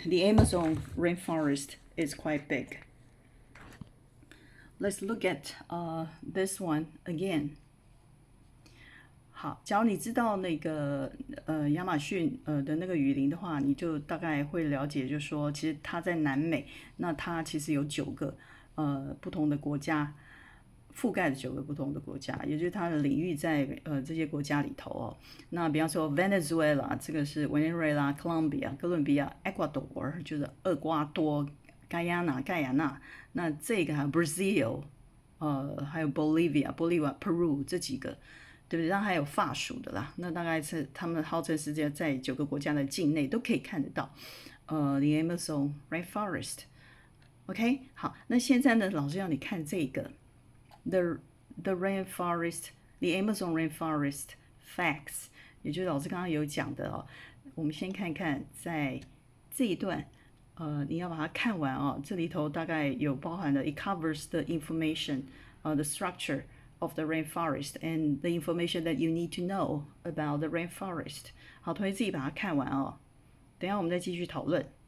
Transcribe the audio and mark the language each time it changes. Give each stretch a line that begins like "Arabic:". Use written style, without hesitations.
English: The Amazon rainforest is quite big. Let's look at this one again.
Chinese: 好，假如你知道那个亚马逊的那个雨林的话，你就大概会了解，就是说其实它在南美，那它其实有9个不同的国家。覆盖的9个不同的国家，也就是它的领域在这些国家里头哦。那比方说 Venezuela， 这个是委内瑞拉、Colombia 哥伦比亚、Ecuador 就是厄瓜多、盖亚那。那这个还有 Brazil， 还有 Bolivia、Peru 这几个，对不对？然后还有法属的啦。那大概是他们号称是在9个国家的境内都可以看得到。 The Amazon rainforest。OK， 好，那现在呢，老师要你看这个。
English: The rainforest, the Amazon rainforest facts，
Chinese: 也就是老师刚刚有讲的哦。我们先看看在这一段，你要把它看完哦。这里头大概有包含了
English: it covers the information, the structure of the rainforest and the information that you need to know about the rainforest。
Chinese: 好，同学自己把它看完哦。等一下我们再继续讨论。